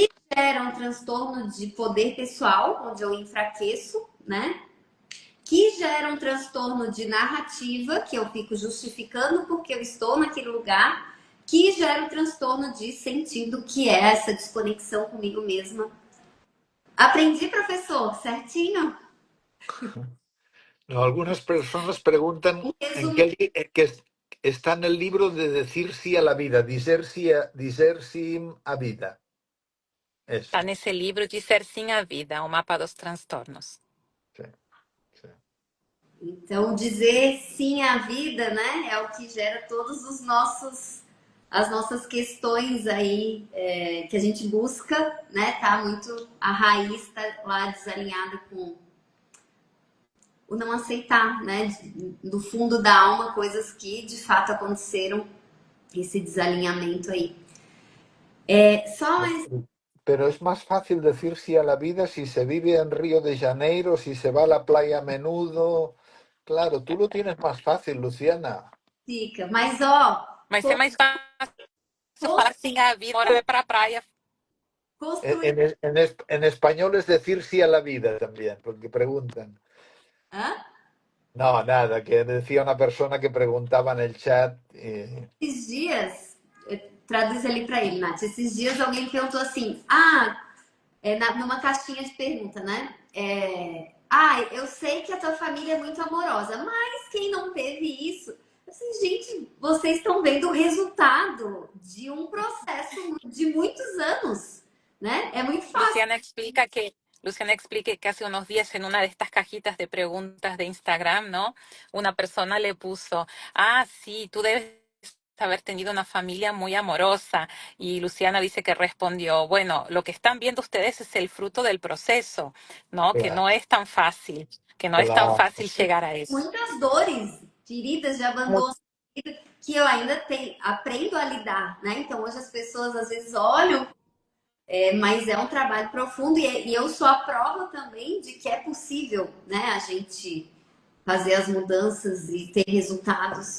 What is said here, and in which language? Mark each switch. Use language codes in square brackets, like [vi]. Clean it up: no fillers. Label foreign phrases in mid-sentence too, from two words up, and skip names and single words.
[pt] que gera um transtorno de poder pessoal, onde eu enfraqueço, né? Que gera um transtorno de narrativa, que eu fico justificando porque eu estou naquele lugar, que gera um transtorno de sentido, que é essa desconexão comigo mesma. Aprendi, professor, certinho? [es] No, algunas personas preguntan Um en [pt] resumo. [es] qué está en el libro de decir sí a la vida, [pt] dizer sim a vida. [es] Está Eso, [pt] nesse livro de Ser Sim a Vida, o mapa dos transtornos. [es] sí, sí. [pt] Então, dizer sim à vida, né, é o que gera todos os nossos, as nossas questões aí que a gente busca, né, tá muito, a raiz tá lá desalinhada com o não aceitar, né, do fundo da alma, coisas que de fato aconteceram, esse desalinhamento aí. Só mais. [es] Pero es más fácil decir sí a la vida si se vive en Río de Janeiro, si se va a la playa a menudo. Claro, tú lo tienes más fácil, Luciana. [pt] Fica, mas ó, Mas é mais fácil falar sim a vida, bora ir pra praia. construir. [es] En español es decir sí a la vida también, porque preguntan. Hã? No, nada, que decía una persona que preguntaba en el chat. [pt] Esses dias, traduz ali para ele, Nath. Esses dias alguém perguntou assim: numa caixinha de pergunta, né? Eu sei que a tua família é muito amorosa, mas quem não teve isso? Assim, gente, vocês estão vendo o resultado de um processo de muitos anos, né? É muito fácil. [es] Luciana explica que hace unos días en una de estas cajitas de preguntas de Instagram, ¿no? Una persona le puso, sí, tú debes haber tenido una familia muy amorosa. Y Luciana dice que respondió, bueno, lo que están viendo ustedes es el fruto del proceso, ¿no? Que Claro, no es tan fácil, que no es tan claro. fácil llegar a eso. [pt] Muitas dores, feridas de abandono, que eu ainda aprendo a lidar, né? Então hoje as pessoas às vezes olham. Mas é um trabalho profundo e eu sou a prova também de que é possível, né, a gente fazer as mudanças e ter resultados.